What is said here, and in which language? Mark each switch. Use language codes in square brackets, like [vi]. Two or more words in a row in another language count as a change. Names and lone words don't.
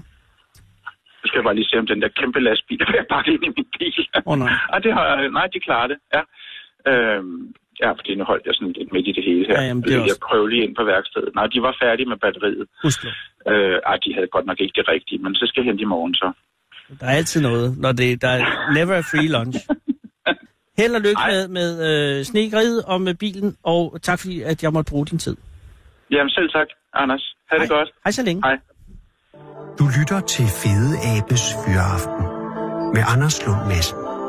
[da] Nu skal jeg bare lige se, om den der kæmpe lastbil er pakket ind i min bil. Nej, de klarer det, ja. Fordi nu holdt jeg sådan lidt midt i det hele her. Jeg prøvede lige ind på værkstedet. Nej, de var færdige med batteriet. Husk det. De havde godt nok ikke det rigtige, men så skal jeg hente i morgen så. Der er altid noget, når der er [en] never a free lunch. [da] Held og lykke med snegridet og med bilen, og tak fordi, at jeg måtte bruge din tid. Jamen selv tak, Anders. Ha' det godt. Hej så længe. Hej. Du lytter til Fede Abes Fyraften med Anders Lund Madsen.